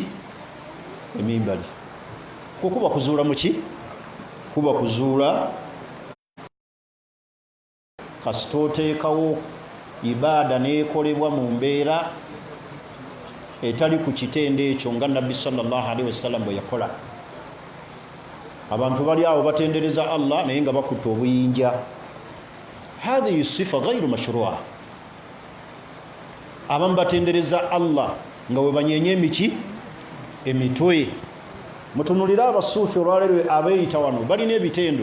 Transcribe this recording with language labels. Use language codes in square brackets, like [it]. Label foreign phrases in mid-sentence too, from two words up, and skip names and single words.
[lg] Emimbali. Kukuba kuzuula mu ki? Kuba kuzuula. Kasita oteekawo ibaada n'ekolebwa mu mbeera etali ku kitendo ekyo nga Nabbi [ar] صلى الله عليه وسلم [lg] bwe yakola. Abantu bali awo batendereza Allah naye nga bakutte obuyinja. [ar] هذه صفة غير مشروعة. [lg] Abamu batendereza Allah nga we banyenye emiki? Emitwe. Mutunulira abasuufi olwaleero abeeyita wano balina ebitendo.